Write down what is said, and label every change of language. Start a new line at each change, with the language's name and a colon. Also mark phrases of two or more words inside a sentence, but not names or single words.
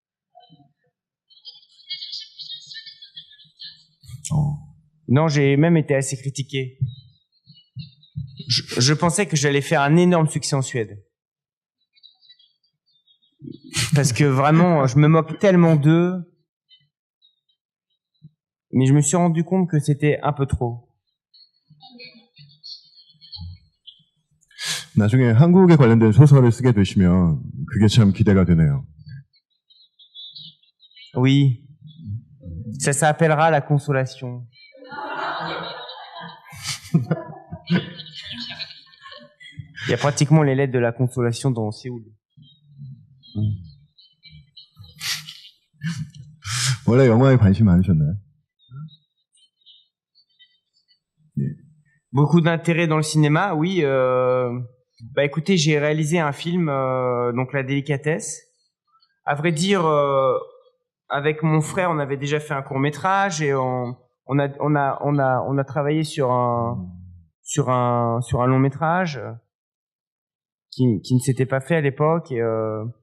French: Non, j'ai même été assez critiqué. Je pensais que j'allais faire un énorme succès en Suède. Parce que vraiment, je me moque tellement d'eux. Mais je me suis rendu compte que c'était un peu trop.
Korean: 나중에 한국에 관련된 소설을 쓰게 되시면 그게 참 기대가 되네요.
French: Oui. Ça s'appellera la consolation. Il y a pratiquement les lettres de la consolation dans Séoul.
Korean: 원래 영화에 관심 많으셨나요?
French: Beaucoup d'intérêt dans le cinéma, oui. Bah écoutez, j'ai réalisé un film, donc La Délicatesse. À vrai dire, avec mon frère, on avait déjà fait un court-métrage et on a travaillé sur un long-métrage qui ne s'était pas fait à l'époque.